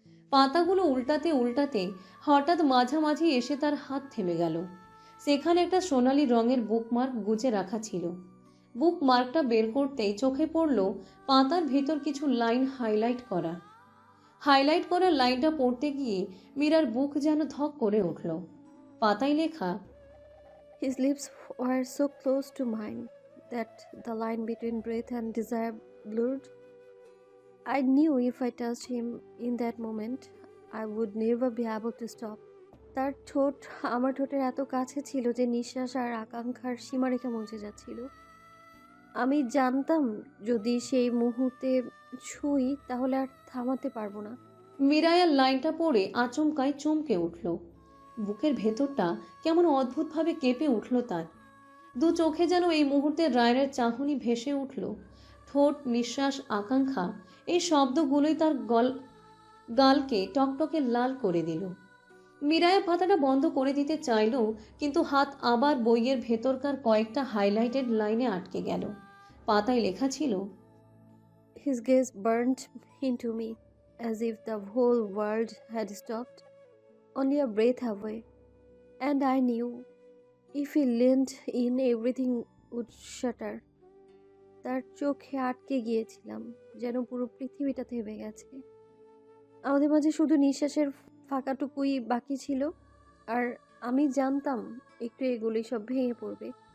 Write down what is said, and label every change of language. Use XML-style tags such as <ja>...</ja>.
<bn>পাতাগুলো উল্টাতে উল্টাতে হঠাৎ মাঝামাঝি এসে তার হাত থেমে গেল। সেখানে একটা সোনালি রঙের বুকমার্ক গুজে রাখা ছিল। বুকমার্কটা বের করতেই চোখে পড়ল পাতার ভিতর কিছু লাইন হাইলাইট করা লাইনটা পড়তে গিয়ে মীরার বুক যেন ধক করে উঠল। পাতায় লেখা,</bn> <en>His lips were so close to mine that the line between breath and desire blurred. I knew if I touched him in that moment, I would never be able to stop.</en> <bn>তার ঠোঁট আমার ঠোঁটের এত কাছে ছিল যে নিঃশ্বাস আর আকাঙ্ক্ষার সীমারেখা মুছে যাচ্ছিল। আমি জানতাম যদি সেই মুহূর্তে ছুঁই তাহলে আর থামাতে পারবো না। মীরায়ার লাইনটা পড়ে আচমকায় চমকে উঠল। বুকের ভেতরটা কেমন অদ্ভুতভাবে কেঁপে উঠল তার। দু চোখে যেন এই মুহূর্তে রায়ানের চাহনি ভেসে উঠল। ঠোঁট, নিঃশ্বাস, আকাঙ্ক্ষা, এই শব্দগুলোই তার গালকে টকটকে লাল করে দিল। মীরায়া পাতাটা বন্ধ করে দিতে চাইল, কিন্তু হাত আবার বইয়ের ভেতরকার কয়েকটা হাইলাইটেড লাইনে আটকে গেল। পাতায় লেখা ছিল,</bn> <en>His gaze burned into me as if the whole world had stopped, only a breath away. And I knew if he leaned in, everything would shatter.</en> <bn>তার চোখে আটকে গিয়েছিলাম, যেন পুরো পৃথিবীটা থেমে গেছে। আমাদের মাঝে শুধু নিঃশ্বাসের ফাঁকাটুকুই বাকি ছিল, আর আমি জানতাম একটু এগুলি সব ভেঙে পড়বে।</bn>